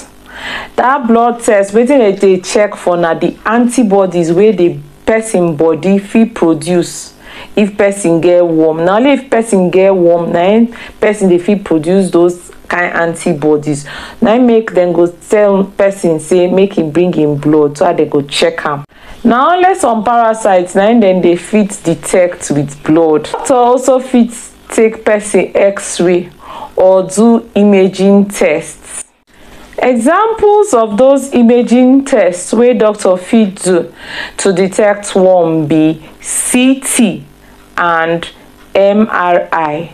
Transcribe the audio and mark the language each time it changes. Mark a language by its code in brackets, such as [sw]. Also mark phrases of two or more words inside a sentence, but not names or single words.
[pcm] That blood test, wetin dem dey check for na the antibodies wey the person body fit produce if person get worm. Na only if person get worm na im person dey fit produce those kind antibodies. Na im make dem go tell person say make he bring him blood so that dem go check am. Na only some parasites na im dem dey fit detect with blood. Doctor also fit take person x-ray or do imaging tests. Examples of those imaging tests wey doctor fit do to detect worm be CT and MRI.